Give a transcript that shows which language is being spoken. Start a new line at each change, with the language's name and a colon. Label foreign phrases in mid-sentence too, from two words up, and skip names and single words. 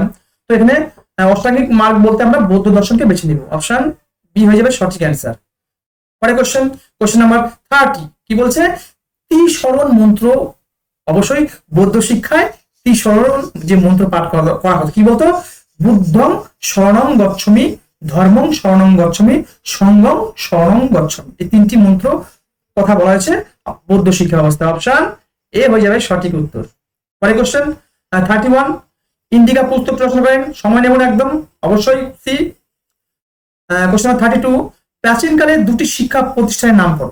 Bangla: তো এখানে অষ্টাঙ্গিক মার্গ বলতে আমরা বৌদ্ধ দর্শনকে বেছে নিব। অপশন বি হয়ে যাবে সঠিক অ্যান্সার। পরে
English: question number
Bangla: 30 কি বলছে? ত্রিশরণ মন্ত্র, অবশ্যই বৌদ্ধ শিক্ষায় ত্রিশরণ যে মন্ত্র পাঠ করা হতো কি বলতো?
Pali: বুদ্ধং শরণং গচ্ছামি, ধর্মং শরণং গচ্ছামি, সংঘং শরণং গচ্ছামি,
Bangla: এই 3টি মন্ত্র কথা বলা হয়েছে বৌদ্ধ শিক্ষা ব্যবস্থা। অপশন এ হয়ে যাবে সঠিক উত্তর। পরে কোশ্চেন 31, ইন্ডিকা পুস্তক রচনা করেন, সময় নেব না একদম, অবশ্যই সি। কোশ্চেন 32, প্রাচীনকালে 2টি শিক্ষা প্রতিষ্ঠানের নাম করো।